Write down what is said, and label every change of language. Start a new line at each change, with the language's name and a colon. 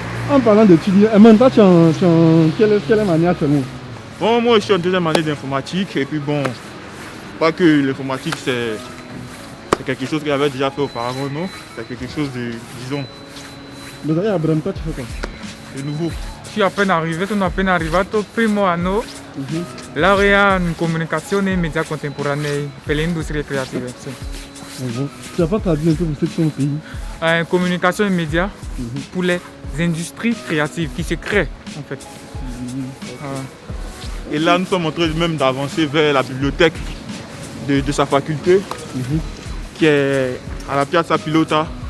French: En parlant d'étudier, maintenant, tu es en quelle année actuellement? Bon, moi, je suis en deuxième année d'informatique. Et puis, bon, pas que l'informatique, c'est quelque chose que j'avais déjà fait auparavant, non. C'est quelque chose de, disons. Mais d'ailleurs, Abraham, toi, tu fais quoi? De nouveau. Je suis
Italian: sono appena arrivato, primo anno, laurea in comunicazione e media contemporanei per le industrie creative. Sì.
French: Tu n'as pas traduit un peu pour ceux qui sont au pays? Communication et médias pour les industries créatives qui se créent en fait. Et là, nous sommes en train même d'avancer vers la bibliothèque de sa faculté, qui est à la Piazza Pilota.